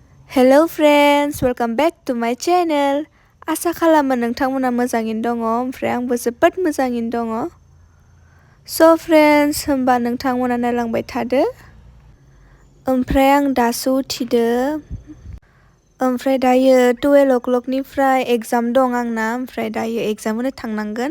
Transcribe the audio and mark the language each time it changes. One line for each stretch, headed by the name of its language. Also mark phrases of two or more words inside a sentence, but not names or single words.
English: Hello friends, welcome back to my channel.
Bodo: Asa खालामो नोंथांमोना मोजाङैनो दङ ओमफ्राय आंबो जोबोद मोजाङैनो दङ.
English: So friends,
Bodo: होमबा नोंथांमोना नायलांबाय थादो. ओमफ्राय आं दासो उथिदो. ओमफ्राय दायो 12 o'clockनिफ्राय एग्जाम दं आंना ओमफ्राय दायो एग्जाम होनो थांनांगोन.